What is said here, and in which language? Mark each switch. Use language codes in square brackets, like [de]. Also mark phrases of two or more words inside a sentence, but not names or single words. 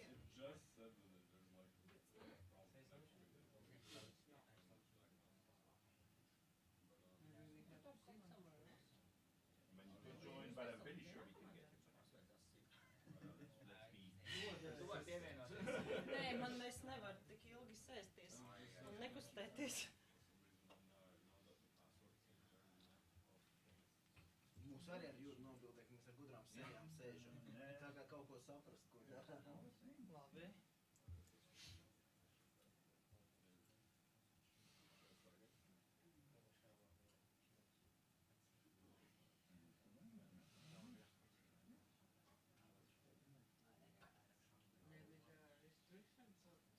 [en] It just said that there's like a problem. Maybe we have to sit somewhere else. I mean, you can join, but I'm pretty sure we can get it. Let's be. [lv] Nē, man es nevaru tik ilgi sēsties un nekustēties. Mūs arī ar jūtu nobildē, ka mēs ar gudrām sejām sēžam. Tā kā kaut ko saprast, ko dara. Labi. [en] Maybe there are restrictions or.